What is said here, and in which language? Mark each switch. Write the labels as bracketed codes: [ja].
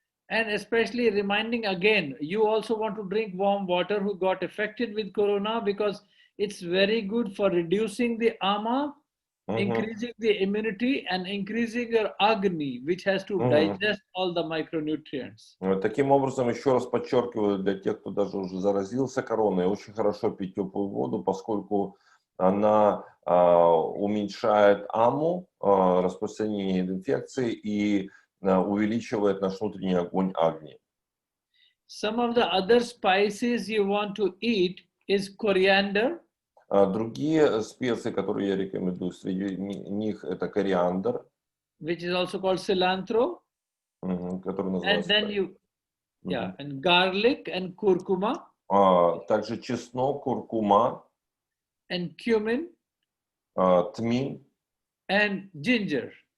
[en] And especially reminding again, you also want to drink warm water who got affected with corona, because it's very good for reducing the ama, increasing the immunity, and increasing your agni, which has to digest all the micronutrients. [ru] Таким образом, еще раз подчеркиваю, для тех, кто даже уже заразился короной, очень хорошо пить теплую воду, поскольку она уменьшает аму, распространение инфекции, и увеличивает наш внутренний огонь агни. [en] Some of the other spices you want to eat is coriander. [ru] Другие специи, которые я рекомендую, среди них это кориандр, [en] which is also called cilantro, [ru] который называется. [en] and then and garlic and curcuma. [ru] Также чеснок, куркума, [en] and cumin, [ru] тмин, [en] and ginger.